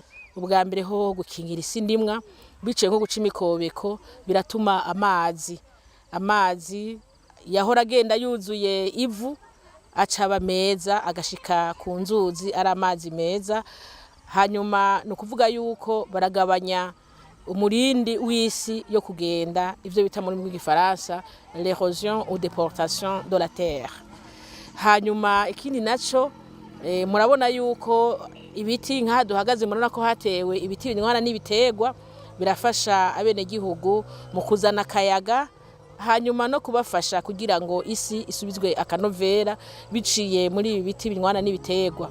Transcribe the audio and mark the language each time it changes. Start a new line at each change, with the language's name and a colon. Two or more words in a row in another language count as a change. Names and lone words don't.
Rundi: Ubwa mbere ho gukingira isi ndimwa biciye nko guca imikobeko biratuma amazi yahora agenda yuzuye ivu acaba meza agashika ku nzuzi ari amazi meza. Hanyuma no kuvuga yuko baragabanya umurindi w'isi yo kugenda ivyo bita muri rw'igifaransa
French: l'érosion ou déportation de la terre.
Rundi: Hanyuma ikindi naco murabona yuko ibiti nka duhagaze murana ko hatewe ibiti binywana n'ibiterwa birafasha abene gihugu mu kuzana akayaga hanyuma no kubafasha kugira ngo isi isubizwe akanovera biciye muri ibi biti binywana n'ibiterwa.